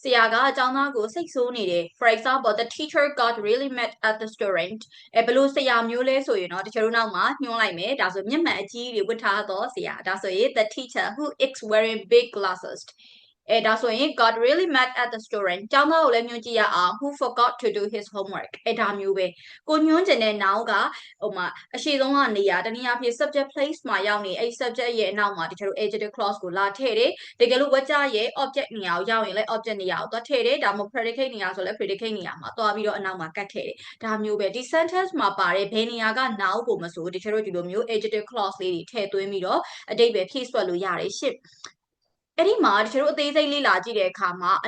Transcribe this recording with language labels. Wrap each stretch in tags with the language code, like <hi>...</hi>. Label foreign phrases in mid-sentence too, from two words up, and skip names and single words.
<my>ရာကကျောင်းသားကိုစိတ်ဆိုးနေတယ်</my> <en>for example the teacher got really mad at the student</en> <my>ဘလို့ဆရာမျိုးလဲဆိုရင်တော့တချို့တို့နောက်မှာညွှန်းလိုက်မယ်ဒါဆိုမျက်မှန်အကြီးတွေဝတ်ထားတော့ဆရာဒါဆိုရင်</my> <en>the teacher who is wearing big glasses</en> <my>ဒါဆိုရင်</my> <en>got really mad at the student</en> <my>ကျောင်းသားကိုလည်းညွှန်ကြည့်ရအောင်</my> <en>who forgot to do his homework</en> <my>ဒါမျိုးပဲကိုညွှန်းချင်တဲ့ noun ကဟိုမှာအရှိဆုံးကနေရာတနည်းအားဖြင့် subject place မှာရောက်နေအဲ့ subject ရဲ့အနောက်မှာတချို့</my> <en>adjective clause</en> <my>ကိုလာထ ည့်တယ်တကယ်လို့ဝကြရဲ့ object နေရာကိုရောက်ရင်လည်း object နေရာကိုသွားထည့်တယ်ဒါမှမဟုတ် predicate နေရာဆိုလည်း predicate နေရာမှာသွားပြီးတော့အနောက်မှာကတ်ထည့်တယ်ဒါမျိုးပဲဒီ sentence မှာပါတဲ့ဘယ်နေရာက noun ကိုမဆိုတချို့ဒီလိုမျိုး</my> <en>adjective clause</en> <my>လေးတွေထည့်သွင်းပြီးတော့အတိတ်ပဲဖြည့်ဆွတ်လို့ရတယ်ရှင့်အဲ့ဒီမှာတချို့အသေးစိတ်လေ့လာကြည့်တဲ့အခါမှာအန</my>